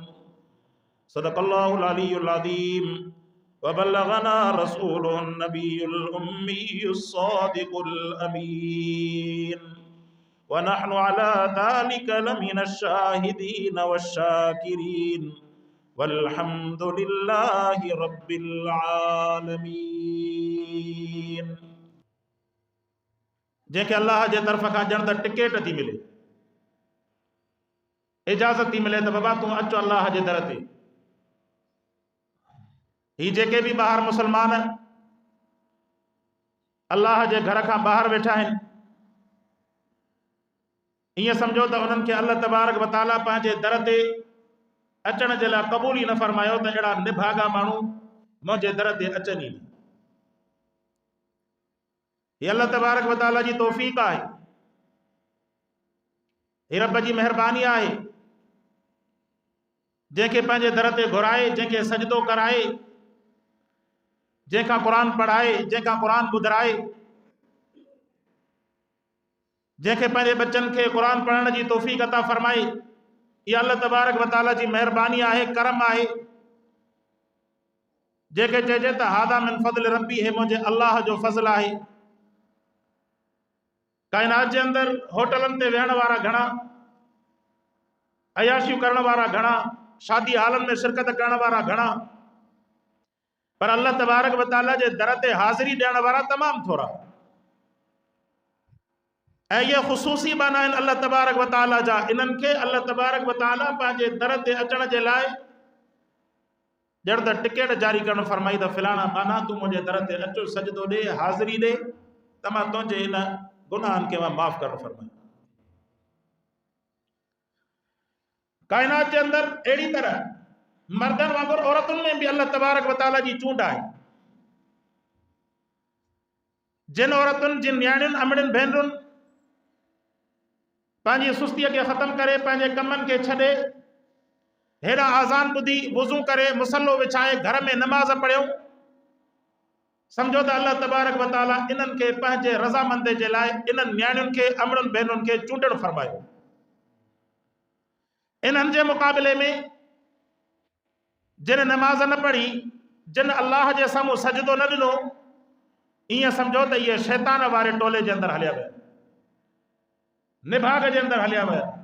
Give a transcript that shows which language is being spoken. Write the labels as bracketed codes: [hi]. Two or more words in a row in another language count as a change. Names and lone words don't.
[ar] صدق الله العلي العظيم وبلغنا رسوله النبي الأمي الصادق الأمين، ونحن على ذلك لمن الشاهدين والشاكرين، والحمد لله رب العالمين. [sd] जंहिंखे अल्लाह जे तरफ़ खां ॼण त टिकेट थी मिले, इजाज़त थी मिले त बाबा तूं अचो अल्लाह जे दर ते। ही जेके बि ॿाहिरि मुस्लमान अल्लाह जे घर खां ॿाहिरि वेठा आहिनि, ईअं सम्झो त उन्हनि खे [ar] الله تبارك وتعالى [sd] पंहिंजे दर ते अचण जे लाइ क़बूल ई न फरमायो त अहिड़ा निभागा माण्हू मुंहिंजे दर ते अचनि ई न। हीअ [ar] الله تبارك وتعالى [sd] जी तौफ़ीक़ आहे, हीअ रब जी महिरबानी आहे, जंहिंखे पंहिंजे दर ते घुराए, जंहिंखे सजदो कराए, जंहिंखां क़ुरान पढ़ाए, जंहिंखां क़ुरान ॿुधाए, जंहिंखे पंहिंजे बच्चनि खे क़ुरान पढ़ण जी तौफ़ीक़ अता फरमाए। इहा [ar] الله تبارك وتعالى [sd] जी महिरबानी आहे, करम आहे। जंहिंखे चइजे त [ar] هذا من فضل ربي, [sd] हे मुंहिंजे अल्लाह जो फज़ल आहे। काइनात जे अंदरि होटलनि ते वेहण वारा घणा, अयाशियूं करण वारा घणा, शादी हालनि में शिरकत करण वारा घणा, पर [ar] الله تبارك وتعالى [sd] जे दर ते हाज़िरी ॾियण वारा तमामु थोरा। ऐं इहे ख़ुसूसी बाना आहिनि [ar] الله تبارك وتعالى [sd] जा। इन्हनि खे [ar] الله تبارك وتعالى [sd] पंहिंजे दर ते अचण जे लाइ ॼण त टिकेट जारी करणु फरमाई त फिलाणा बाना तूं मुंहिंजे दर ते अचो, सजदो ॾे, हाज़िरी ॾे, त मां तुंहिंजे इन गुनाहनि खे मां माफ़ करणु फरमाई। काइनात जे अंदरि अहिड़ी तरह मर्दनि वांगुरु औरतुनि में बि [ar] الله تبارك وتعالى [sd] जी चूंड आहे। जिन औरतुनि, जिन न्याणियुनि, अमड़ियुनि, भेनरुनि पंहिंजी सुस्तीअ खे ख़तमु करे, पंहिंजे कमनि खे छॾे, हेॾा आज़ान ॿुधी, वुज़ू करे, मुसल्लो विछाए, घर में नमाज़ पढ़ियो, समझो त [ar] الله تبارك وتعالى [sd] इन्हनि खे पंहिंजे रज़ामंदी जे लाइ इन्हनि न्याणियुनि खे, अमड़ियुनि, भेनरुनि खे चूंडणु फरमायो। इन्हनि जे मुक़ाबले में जिन नमाज़ न पढ़ी, जिन अल्लाह जे साम्हूं सजदो न ॾिनो, ईअं सम्झो त इहे शैतान वारे टोले जे अंदरि हलिया विया, निभाग जे अंदरि हलिया विया।